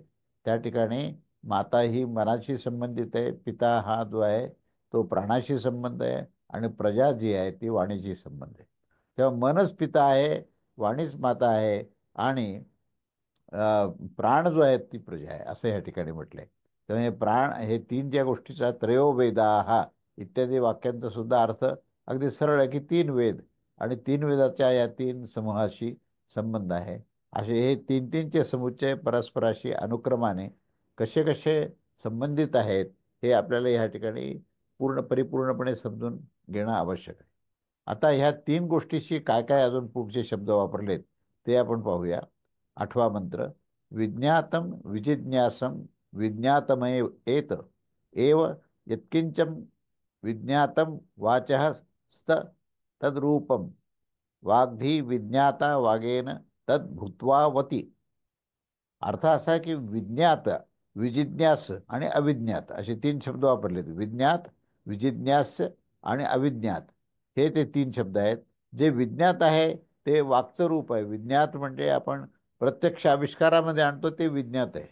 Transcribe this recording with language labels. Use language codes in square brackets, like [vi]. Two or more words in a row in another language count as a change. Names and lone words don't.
[mr] त्या ठिकाणी माता ही मनाशी संबंधित आहे, पिता हा जो आहे तो प्राणाशी संबंध आहे, आणि प्रजा जी आहे ती वाणीशी संबंध आहे. तेव्हा मनच पिता आहे, वाणीच माता आहे, आणि प्राण जो आहे ती प्रजा आहे असं या ठिकाणी म्हटलंय. तेव्हा हे प्राण हे तीन ज्या गोष्टीचा [sa] त्रयो वेदाः [mr] इत्यादी वाक्यांचा सुद्धा अर्थ अगदी सरळ आहे की तीन वेद, आणि तीन वेदाच्या या तीन समूहाशी संबंध आहे. असे हे तीन तीनचे समुच्चय परस्पराशी अनुक्रमाने कसे कसे संबंधित आहेत हे आपल्याला या ठिकाणी परिपूर्णपणे समजून घेणं आवश्यक आहे. आता ह्या तीन गोष्टीशी काय काय अजून पुढचे शब्द वापरलेत ते आपण पाहूया. 8वा मंत्र. [sa] विज्ञातम विजिज्ञासम विज्ञातमय एत एव यत्किंचम विज्ञातम वाचः स्त तद्रूपम वाग्धी विज्ञाता वागेन तद भूत्वावती. [mr] अर्थ असा आहे की विज्ञात, विजिज्ञास आणि अविज्ञात असे तीन शब्द वापरलेत. विज्ञात, विजिज्ञास आणि अविज्ञात हे ते तीन शब्द आहेत. जे विज्ञात आहे ते वाकचं रूप आहे. विज्ञात म्हणजे आपण प्रत्यक्ष आविष्कारामध्ये आणतो ते विज्ञात आहे.